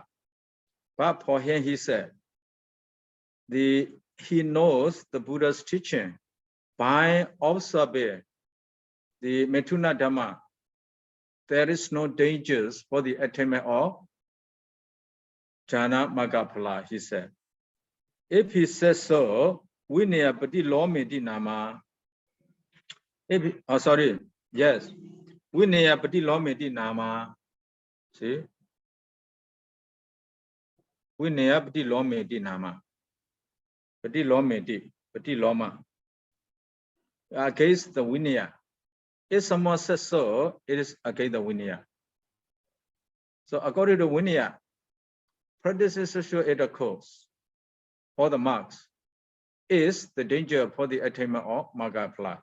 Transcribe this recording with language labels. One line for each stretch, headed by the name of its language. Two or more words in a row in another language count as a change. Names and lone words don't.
English: But for him, he said, he knows the Buddha's teaching by observing the
Pali: Mithuna Dhamma.
English: There is no dangers for the attainment of
Pali: jhana magga phala,
English: he said. If he says so,
Pali: Vinaya Pati Lometi Nama.
English: Yes.
Pali: Vinaya Pati Lometi Nama.
English: See?
Pali: Vinaya Pati Lometi Nama. Pati Loma.
English: Against the Vinaya. If someone says so, it is against the Vinaya. So according to Vinaya, practicing sexual intercourse for the marks is the danger for the attainment of
Pali: magga phala.